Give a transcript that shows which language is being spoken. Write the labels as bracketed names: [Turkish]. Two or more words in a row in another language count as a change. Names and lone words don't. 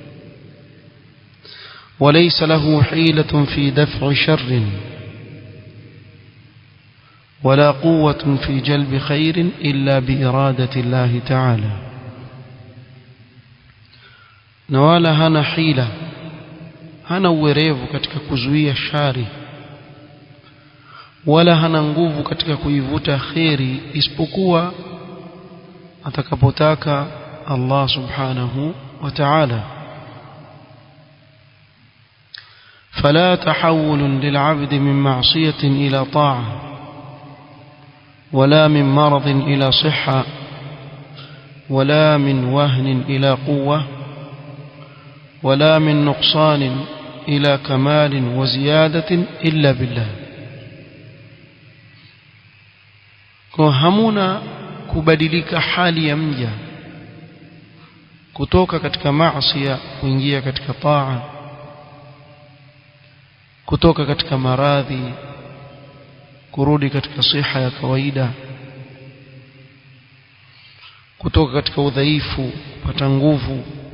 [Arabic] وليس له حيلة في دفع شر ولا قوة في جلب خير إلا بإرادة الله تعالى. نوالا هنا حيلة هنا [Swahili] uwerevu katika kuzuia shari, wala hana nguvu katika kuivuta khairi isipokuwa atakapotaka Allah [Arabic] سبحانه وتعالى. فلا تحول للعبد من معصية إلى طاعة، ولا من مرض إلى صحة، ولا من وهن إلى قوة، ولا من نقصان إلى كمال وزيادة إلا بالله. [Swahili] hamuna kubadilika hali ya mja kutoka katika maasiya kuingia katika taa, kutoka katika maradhi kurudi katika siha ya kawaida, kutoka katika udhaifu kupata nguvu,